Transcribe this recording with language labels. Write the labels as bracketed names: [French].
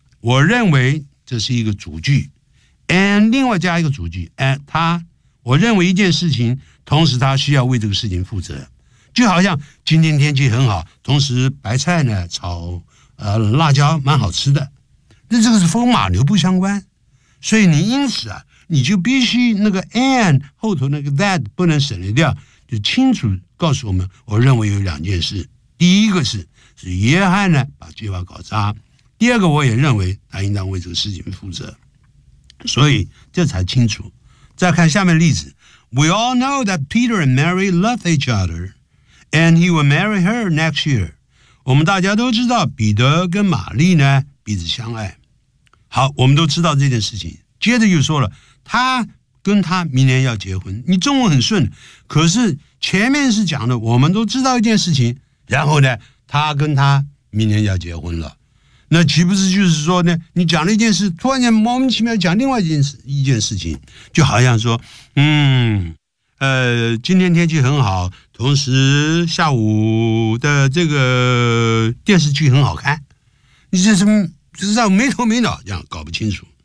[Chinese] 我认为这是一个主句 ，and 另外加一个主句 ，and 他，我认为一件事情，同时他需要为这个事情负责，就好像今天天气很好，同时白菜呢炒辣椒蛮好吃的，那这个是风马牛不相关，所以你因此啊，你就必须那个 and 后头那个 that 不能省略掉，就清楚告诉我们，我认为有两件事，第一个是约翰呢把计划搞砸。第二个我也认为他应当为这个事情负责，所以这才清楚。 [English] 再看下面例子 We all know that Peter and Mary loved each other and he will marry her next year。 [Chinese] 我们大家都知道彼得跟玛丽呢彼此相爱，好，我们都知道这件事情。接着又说了他跟他明年要结婚，你中文很顺，可是前面是讲的我们都知道一件事情，然后呢他跟他明年要结婚了，那岂不是就是说呢，你讲了一件事，突然间莫名其妙讲另外一件事情，就好像说今天天气很好，同时下午的这个电视剧很好看，你这什么就是让没头没脑，这样搞不清楚。